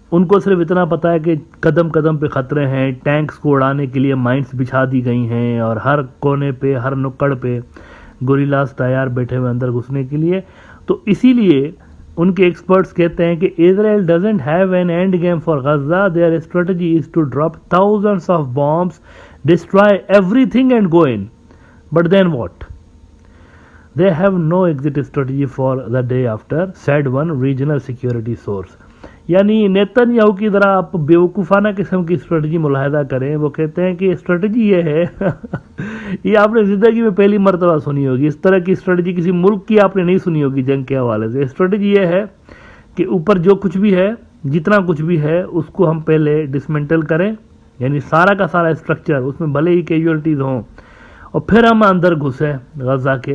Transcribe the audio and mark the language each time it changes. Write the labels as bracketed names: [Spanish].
[Urdu] ان کو صرف اتنا پتا ہے کہ قدم قدم پہ خطرے ہیں، ٹینکس کو اڑانے کے لیے مائنس بچھا دی گئی ہیں اور ہر کونے پہ، ہر نکڑ پہ گوریلاز تیار بیٹھے ہوئے اندر گھسنے کے لیے. تو اسی لیے ان کے ایکسپرٹس کہتے ہیں کہ [English] Israel doesn't have an end game for Gaza. Their strategy is to drop thousands of bombs, destroy everything and go in. But then what? They have no exit strategy for the day after, said one regional security source. [Urdu] یعنی Nitin Yahoo کی ذرا آپ بیوقوفانہ قسم کی strategy ملاحظہ کریں. وہ کہتے ہیں کہ اسٹریٹجی یہ ہے یہ آپ نے زندگی میں پہلی مرتبہ سنی ہوگی. اس طرح کی اسٹریٹجی کسی ملک کی آپ نے نہیں سنی ہوگی جنگ کے حوالے سے. اسٹریٹجی یہ ہے کہ اوپر جو کچھ بھی ہے، جتنا کچھ بھی ہے، اس کو ہم پہلے ڈسمنٹل کریں، یعنی سارا کا سارا اسٹرکچر، اس میں بھلے ہی کیجولٹیز ہوں، اور پھر ہم اندر گھسیں غزہ کے.